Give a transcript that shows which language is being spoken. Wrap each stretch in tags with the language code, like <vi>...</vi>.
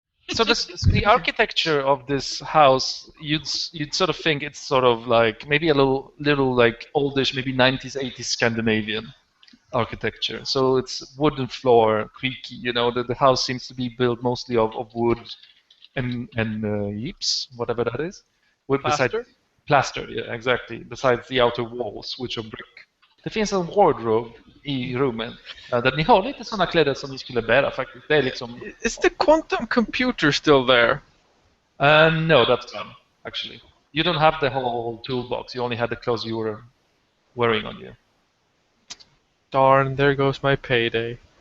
<en>So the architecture of this house, you'd sort of think it's sort of like maybe a little like oldish, maybe 90s, 80s Scandinavian architecture. So it's wooden floor, creaky. The house seems to be built mostly of wood and yips, whatever that is. Plaster? Plaster, yeah, exactly. Besides the outer walls, which are brick.</en> <sv>Det finns en wardrobe i rummen där ni har lite sådana kläder som ni skulle bära faktiskt. Det är liksom...</sv> <en>Is the quantum computer still there? No, that's gone, actually. You don't have the whole toolbox. You only had the clothes you were wearing on you. Darn, there goes my payday.</en>